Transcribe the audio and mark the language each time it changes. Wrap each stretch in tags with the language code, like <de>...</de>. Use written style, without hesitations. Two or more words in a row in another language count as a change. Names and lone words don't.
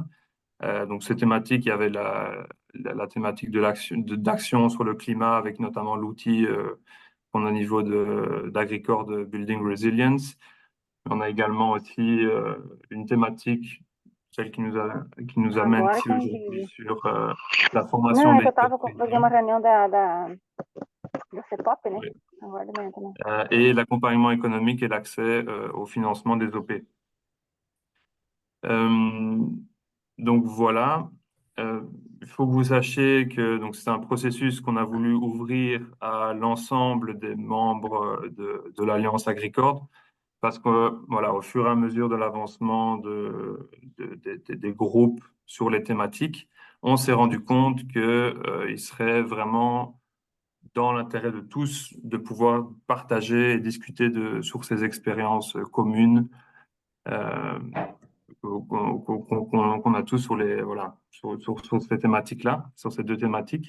<fr>Donc ces thématiques, il y avait la thématique d'action sur le climat, avec notamment l'outil qu'on a au niveau d'Agricord de Building Resilience. On a également aussi une thématique, celle qui nous amène</fr> <pt>Agora</pt> <fr>ici</fr> <pt>entendi.</pt> <fr>aujourd'hui sur la formation</fr> <pt>Não, é</pt> <fr>des</fr> <pt>que eu tava fazendo uma reunião do CEPOP, né?</pt> <fr>Oui.</fr> <pt>Agora de manhã também.</pt> <fr>Et l'accompagnement économique et l'accès au financement des OP. Donc voilà, il faut que vous sachiez que c'est un processus qu'on a voulu ouvrir à l'ensemble des membres de l'Alliance Agricord, parce que voilà, au fur et à mesure de l'avancement des groupes sur les thématiques, on s'est rendu compte qu'il serait vraiment dans l'intérêt de tous de pouvoir partager et discuter sur ces expériences communes qu'on a tous sur ces thématiques-là, sur ces deux thématiques.</fr>